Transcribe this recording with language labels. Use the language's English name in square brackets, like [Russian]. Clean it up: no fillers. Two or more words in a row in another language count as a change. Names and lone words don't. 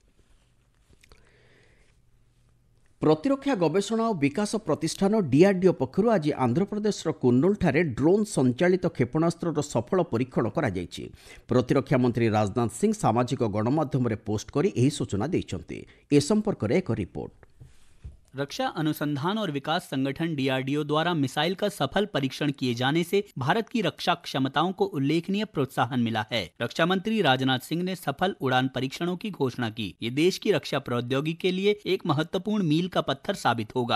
[Odia] ପ୍ରତିରକ୍ଷା ଗବେଷଣା ଓ ବିକାଶ ପ୍ରତିଷ୍ଠାନ ଡିଆର୍ଡିଓ ପକ୍ଷରୁ ଆଜି ଆନ୍ଧ୍ରପ୍ରଦେଶର କୁର୍ଣ୍ଣୁଲଠାରେ ଡ୍ରୋନ୍ ସଞ୍ଚାଳିତ କ୍ଷେପଣାସ୍ତ୍ରର ସଫଳ ପରୀକ୍ଷଣ କରାଯାଇଛି। ପ୍ରତିରକ୍ଷା ମନ୍ତ୍ରୀ ରାଜନାଥ ସିଂ ସାମାଜିକ ଗଣମାଧ୍ୟମରେ ପୋଷ୍ଟ କରି ଏହି ସୂଚନା ଦେଇଛନ୍ତି। ଏ ସମ୍ପର୍କରେ ଏକ ରିପୋର୍ଟ। [Hindi] रक्षा अनुसंधान और विकास संगठन डीआरडीओ द्वारा मिसाइल का सफल परीक्षण किए जाने से भारत की रक्षा क्षमताओं को उल्लेखनीय प्रोत्साहन मिला है। रक्षा मंत्री राजनाथ सिंह ने सफल उड़ान परीक्षणों की घोषणा की। ये देश की रक्षा प्रौद्योगिकी के लिए एक महत्वपूर्ण मील का पत्थर साबित होगा।